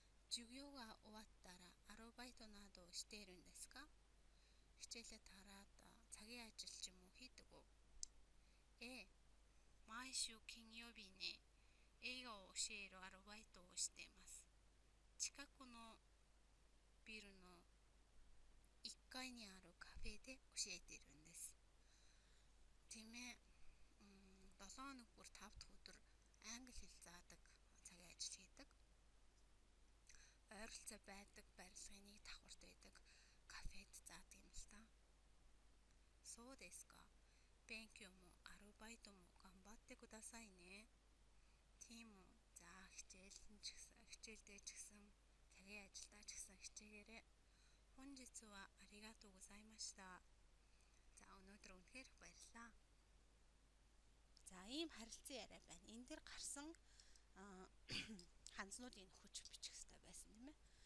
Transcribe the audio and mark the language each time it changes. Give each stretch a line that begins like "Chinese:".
Japanese: 授業が終わったらアルバイトなどをしているんですか?
Mongolian: хичээлээ тараад цагийн ажил ч юм уу хийдэг үү?
Japanese: ええ、毎週金曜日に英語を教えるアルバイトをしています。近くのビルの1階にあるカフェで教えているんです.
Mongolian: Тийм ээ. 7 хоног бүр 5 дахь өдөр англи хэл заадаг цагийн ажил хийдэг. Ойролцоо байдаг барилгын нэг давхарт байдаг кафед заадаг юм л та.
Japanese: そうですか. 勉強もアルバイトも頑張ってくださいね.
Mongolian: Тийм үү. За хичээлдээ ч гэсэн цагийн ажилдаа ч гэсэн хичээгээрэй.
Japanese: 本日はありがとうございました.
Mongolian: За өнөөдөр үнэхээр баярлалаа. За ийм харилцан яриа байна. Энэ дээр гарсан ханзнуудын хүч бичих хэрэгтэй байсан тийм ээ.